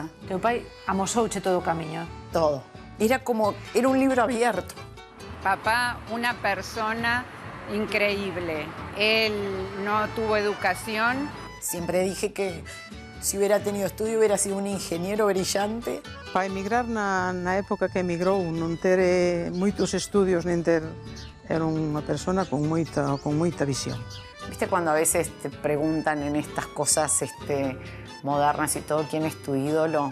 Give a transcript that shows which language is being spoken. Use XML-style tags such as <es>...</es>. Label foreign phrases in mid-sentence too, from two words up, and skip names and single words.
<gl>Teu pai amosouche todo o camiño.</gl> <es>Todo. Era un libro abierto. Papá, una persona increíble. Él no tuvo educación. Siempre dije que si hubiera tenido estudio hubiera sido un ingeniero brillante.</es> <gl>Para emigrar na época que emigrou, non ter moitos estudios, nin ter... Era unha persona con moita visión.</gl> <es>¿Viste cuando a veces te preguntan en estas cosas modernas y todo quién es tu ídolo?</es>